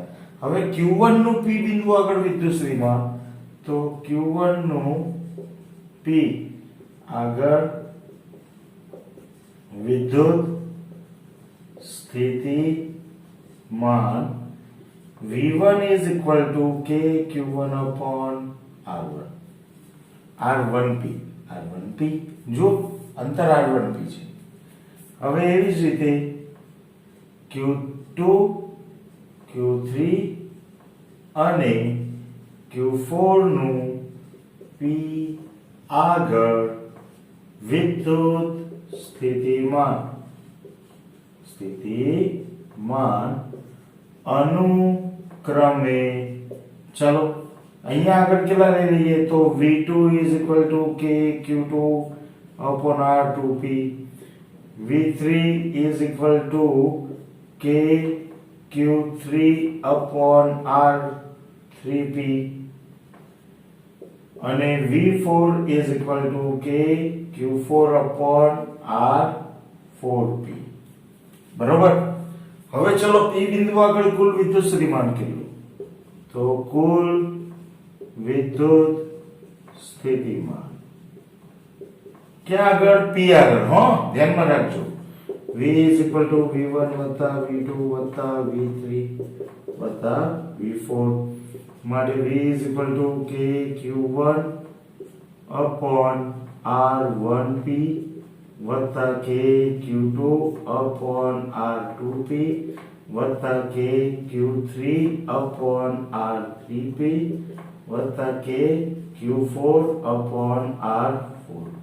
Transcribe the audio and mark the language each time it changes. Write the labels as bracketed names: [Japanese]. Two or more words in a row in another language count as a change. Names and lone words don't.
[Gujarati] હવે Q1 નું P બિંદુ આગળ વિદ્યુત સ્થિતિમાન, તો Q1 નું P આગળ વિદ્યુત સ્થિતિમાન V1 [English] is equal to KQ1 upon R1. [Gujarati] R1P. જો અંતર R1P છે. હવે એવી જ રીતે Q2, Q3 અને Q4 નું P આગળ વિદ્યુત સ્થિતિમાન અનુક્રમે, ચલો અહીંયા આગળ કેટલા લઈ લઈએ? [English] તો V2 is equal to KQ2 upon R2P. V3 is equal to K Q3 upon R3P અને V4 is equal to K Q4 upon R4P. [Gujarati] બરોબર. હવે ચલો P બિંદુ આગળ કુલ વિદ્યુત સ્થિતિમાન કેટલું? તો કુલ વિદ્યુત સ્થિતિમાન ક્યાં આગળ? P આગળ. હો, ધ્યાનમાં રાખજો. [English] V is equal to V1 વત્તા V2 વત્તા V3 વત્તા V4 માટે V is equal to K Q1 upon R1P [Gujarati] વત્તા [English] K Q2 upon R2P [Gujarati] વત્તા [English] K Q3 upon R3P [Gujarati] વત્તા [English] K Q4 upon R4P.